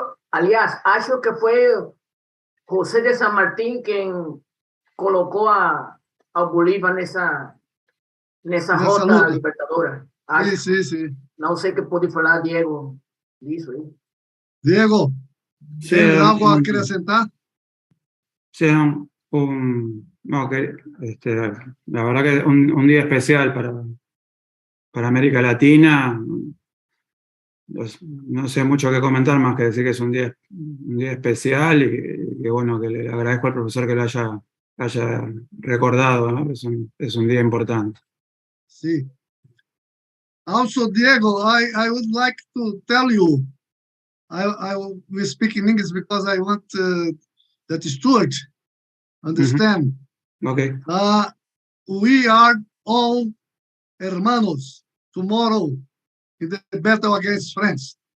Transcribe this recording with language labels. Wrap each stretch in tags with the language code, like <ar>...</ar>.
<pt>Aliás,</pt> <es>que fue José de San Martín quien colocó a Bolívar en esa jota libertadora. Sí.</es> <pt>Não sei que pode falar Diego disso aí.</pt> <es>Diego, ¿tienes algo a</es> <pt>acrescentar?</pt> <es>Sí, no, la verdad que un día especial para América Latina. No sé mucho que comentar más que decir que es un día especial y que bueno, que le agradezco al profesor que lo haya recordado, ¿no? Es un día importante. Sí.</es> <en>Also, Diego, I would like to tell you, I will speak in English because I want that Stuart understand. Okay. We are all</en> <es>hermanos</es> <en>tomorrow in the battle against France.</en>